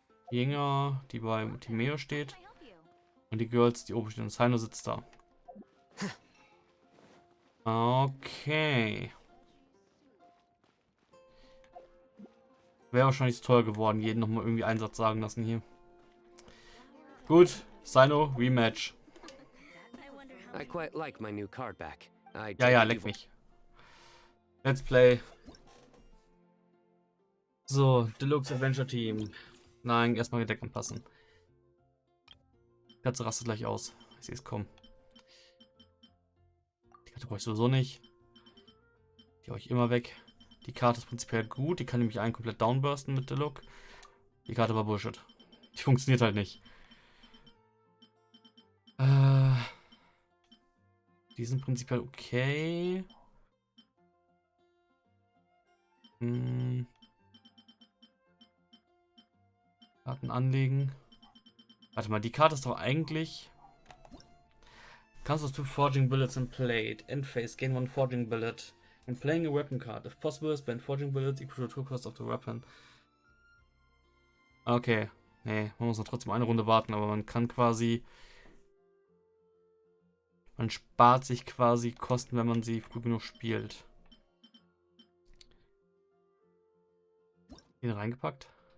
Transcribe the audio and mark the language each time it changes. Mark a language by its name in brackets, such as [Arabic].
[German] Jünger, die bei Timeo steht. Und die Girls, die oben stehen. Und Sino sitzt da. Okay. Wäre wahrscheinlich zu teuer geworden, jeden nochmal irgendwie einen Satz sagen lassen hier. Gut, Sino, Rematch. [English] I quite like my new card back. [German] Ja, leck mich. [English] Let's play. [German] So, Deluxe Adventure Team. Nein, erstmal Deck anpassen. Die Katze rastet gleich aus. Ich sehe es kommen. Die Karte brauche ich sowieso nicht. Die hau ich immer weg. Die Karte ist prinzipiell gut. Die kann nämlich einen komplett downbursten mit Deluxe. Die Karte war Bullshit. Die funktioniert halt nicht. Die sind prinzipiell okay. Karten anlegen. Warte mal, die Karte ist doch eigentlich... [English] Comes with 2 forging bullets in play. End phase, gain 1 forging bullet. When playing a weapon card, if possible, spend forging bullets equal to 2 cost of the weapon. [German] Okay. Nee, man muss noch trotzdem eine Runde warten, aber man kann quasi... Man spart sich quasi Kosten, wenn man sie früh genug spielt. Hier reingepackt?